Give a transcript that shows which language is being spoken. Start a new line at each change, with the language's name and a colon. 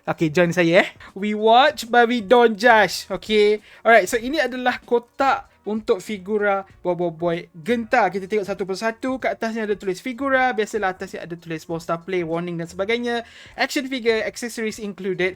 English: Okay, join saya We watch but we don't judge. Okay. Alright, so
Malay: ini adalah kotak untuk figura Bobo Boy Genta. Kita tengok satu persatu. Kat atasnya ada tulis figura. Biasalah atasnya ada tulis Monster Play, warning dan sebagainya.
English: Action figure, accessories included.